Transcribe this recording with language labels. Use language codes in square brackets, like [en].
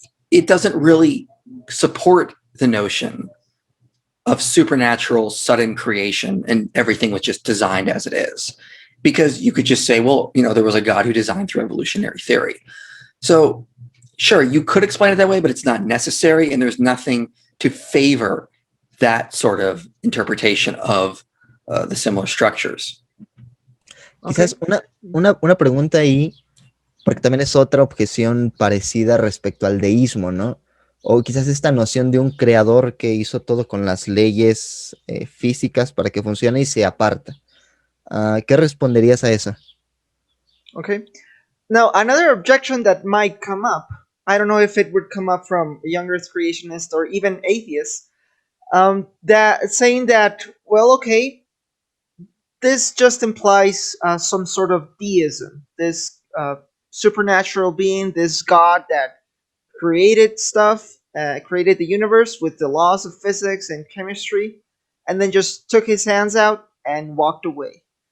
[en] It doesn't really support the notion of supernatural sudden creation and everything was just designed as it is. Because you could just say, well, there was a God who designed through evolutionary theory. So sure, you could explain it that way, but it's not necessary. And there's nothing to favor that sort of interpretation of the similar structures. [es] Quizás una pregunta ahí, porque también es otra objeción parecida respecto al deísmo, ¿no? O quizás esta noción de un creador que hizo todo con las leyes físicas para que funcione y se aparta. ¿Qué responderías a eso? [en] Okay. Now, another objection that might come up, I don't know if it would come up from a young earth creationist or even atheists, that saying that, well, okay, this just implies some sort of deism, this supernatural being, this God that created stuff, created the universe with the laws of physics and chemistry, and then just took his hands out and walked away.